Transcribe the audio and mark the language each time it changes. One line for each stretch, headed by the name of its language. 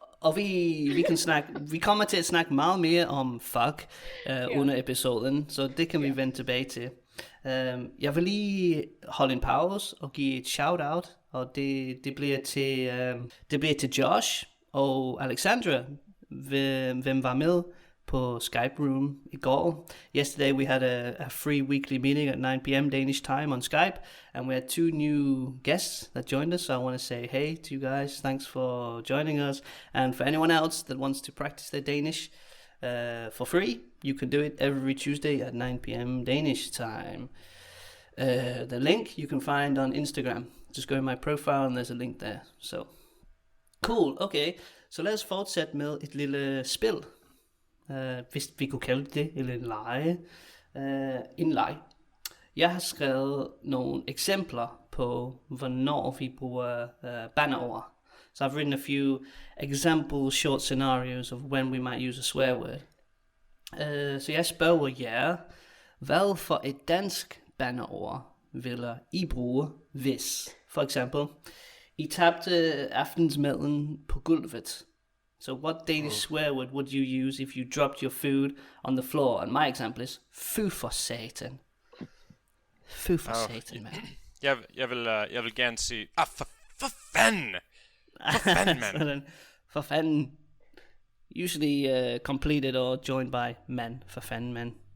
Danish: Og vi kommer til at snakke meget mere om fuck under episoden, så det kan vi vende tilbage til. Jeg vil lige holde en pause og give et shout-out, og det bliver til Josh og Alexandra, hvem var med på Skype Room i går.
English: Yesterday we had a free weekly meeting at 9 p.m. Danish time on Skype, and we had 2 new guests that joined us. So I want to say hey to you guys. Thanks for joining us. And for anyone else that wants to practice their Danish for free, you can do it every Tuesday at 9 p.m. Danish time. The link you can find on Instagram. Just go in my profile and there's a link there. So cool.
Danish: Okay, så lad os fortsætte med et lille spil. Hvis vi kunne kalde det, eller en lege. En leg. Jeg har skrevet nogle eksempler på, hvornår vi bruger bandeord.
English: So I've written a few example short scenarios of when we might use a swear word.
Danish: Så jeg spørger jer, hvad for et dansk bandeord vil I bruge, hvis, for eksempel, I tabte aftensmaden på gulvet?
English: So what Danish swear word would you use if you dropped your food on the floor? And my example is,
Danish: fy for satan. Fy for satan, man. Jeg vil gerne sige, for fanden! For fanden, mand! For fanden.
English: Usually completed or joined by man,
Danish: for fanden mand.